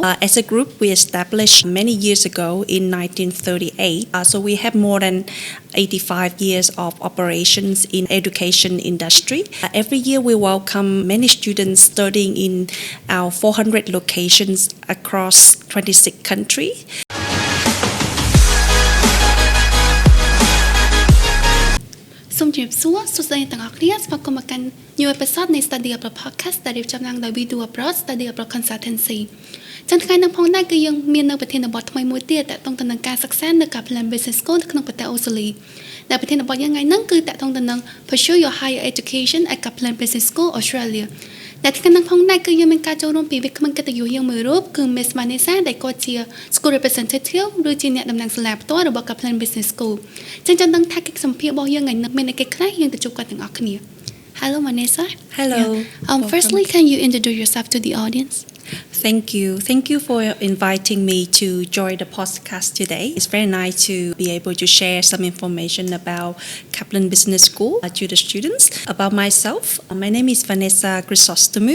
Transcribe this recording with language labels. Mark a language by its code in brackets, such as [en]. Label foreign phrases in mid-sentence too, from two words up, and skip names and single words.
[en] As a group, we established many years ago in 1938. So we have more than 85 years of operations in education industry. Every year we welcome many students studying in our 400 locations across 26 countries. [km] សូមជម្រាបសួរសួស្តីទាំងអស់គ្នាស្វាគមន៍មកកាន់ [en] new episode [km] នៃ Study Abroad podcast ដែលរៀបចំឡើងដោយ WEduAbroad Study Abroad Consultancy ចឹងថ្ងៃនេះផងដែរគឺយើង មាននៅប្រធានបទថ្មីមួយទៀតតាក់ទងទៅនឹងការសិក្សានៅ Kaplan Business School នៅក្នុងប្រទេសអូស្ត្រាលីដែលប្រធានបទយើងថ្ងៃនេះគឺតាក់ទងទៅនឹង Pursue Your Higher Education at Kaplan Business School Australia ដែលថ្ងៃនេះផងដែរគឺយើងមានការចូលរួមពីវិក្កាមកិត្តិយសយើងមួយរូបគឺ Miss Vanessa ដែលគាត់ជា [en] School Representative [km] ឬជាអ្នកតំណាងសាលាផ្ទាល់របស់ Kaplan Business School ចឹងចង់ដឹងថាកិច្ចសម្ភាសន៍របស់យើងថ្ងៃនេះមានអីគេខ្លះយើងទៅជួបគាត់ទាំងអស់គ្នា Hello Vanessa. [en] Hello. Firstly, can you introduce yourself to the audience? Thank you. Thank you for inviting me to join the podcast today. It's very nice to be able to share some information about Kaplan Business School to the students. About myself, my name is Vanessa Grisostomu.